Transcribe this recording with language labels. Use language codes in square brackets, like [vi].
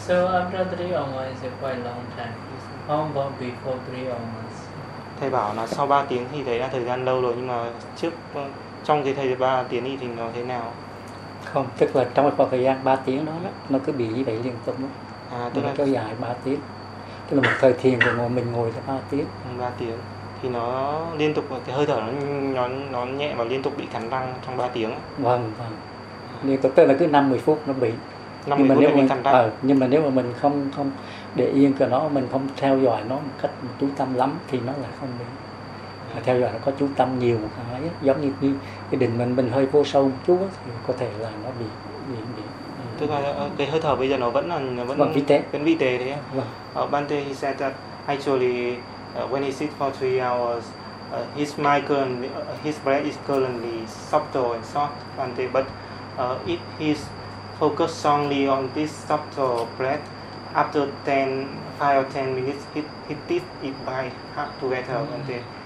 [en] So after 3 hours is a quite long time. How about before 3 hours? [vi] Thầy bảo là sau 3 tiếng thì thấy là thời gian lâu rồi, nhưng mà trước trong cái thời gian 3 tiếng thì nó thế nào? Không, tức là trong khoảng thời gian 3 tiếng đó nó cứ bị như vậy liên tục đó. À, tức nó là kéo dài 3 tiếng. Tức là một thời thiền của mình ngồi là 3 tiếng. 3 tiếng thì nó liên tục, cái hơi thở nó nhẹ và liên tục bị cắn răng trong 3 tiếng. Vâng, vâng. Nhưng tức là cứ 50 phút nó bị. 50 phút nó bị cắn răng. Nhưng mà nếu mà mình không để yên cho nó, mình không theo dõi nó một cách chú tâm lắm thì nó lại không bị. Mà theo dõi nó có chú tâm nhiều một cái, giống như cái định mình hơi vô sâu một chút thì có thể là nó bị. Tức là cái hơi thở bây giờ nó vẫn là vẫn vi tế thế. Vâng. [en] Bante he said that actually when he sit for 3 hours, his breath is currently subtle and soft, Bante, but if he's focused strongly on this subtle breath, after 5 or 10 minutes, he did it by heart together, Bante.